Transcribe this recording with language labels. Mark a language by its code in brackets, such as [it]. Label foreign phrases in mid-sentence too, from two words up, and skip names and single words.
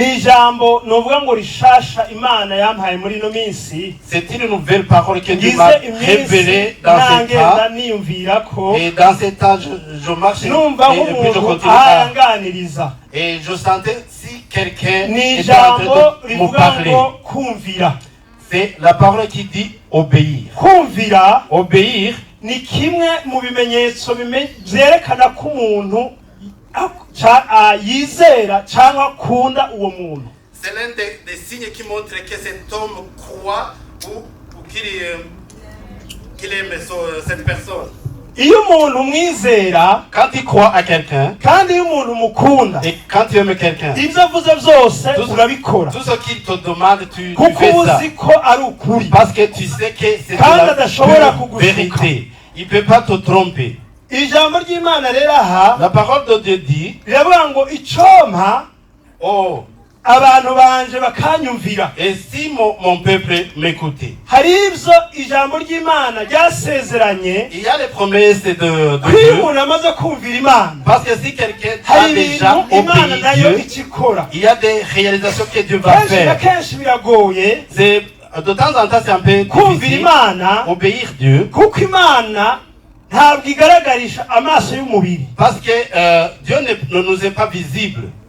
[fr] C'est une nouvelle parole que Dieu m'a révélée dans ce temps. Et dans ce temps, je marche et puis je continue à... Et je sentais si quelqu'un était en train de me parler. C'est la parole qui dit obéir. Obéir. [rw] Ni kimwe mu bimenyetso byerekana ko umuntu yizera cyangwa akunda uwo muntu. [fr] C'est l'un des signes qui montre que cet homme croit ou qu'il aime cette personne. [rw] Iyo umuntu mwizera, [fr] quand il croit à quelqu'un, [rw] kandi iyo umuntu mukunda, [fr] et quand tu aimes quelqu'un, [rw] ibyo avuze byose urabikora. [fr] Tout ce qu'il te demande, tu fais ça. Parce que tu sais que c'est la vérité. Il ne peut pas te tromper. La parole de Dieu dit, oh, [rw] abantu banje bakanyumvira. [fr] Et si mon peuple m'écoutait, [rw] haribyo ijambo ry'Imana ryasezeranye, [fr] il y a les promesses de Dieu. Parce que si quelqu'un a déjà obéi Dieu, il y a des réalisations que Dieu va faire. C'est de temps en temps c'est un peu difficile obéir Dieu. Parce que Dieu ne nous est pas visible.